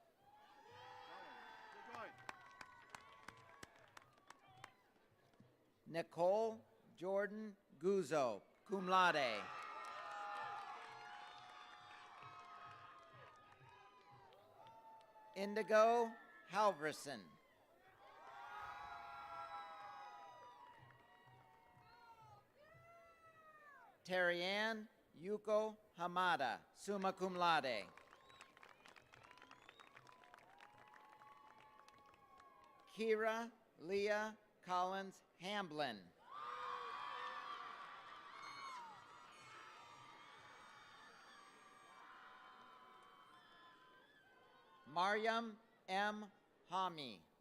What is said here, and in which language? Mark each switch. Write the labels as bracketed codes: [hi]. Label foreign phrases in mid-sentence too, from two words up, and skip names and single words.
[en] Nicole Jordan Guzzo, [la] cum laude. [en] Indigo Halverson. Terry-Ann Yuko Hamada, [la] summa cum laude. [en] Kira Leah Collins Hamblin. Mariam M. Hami.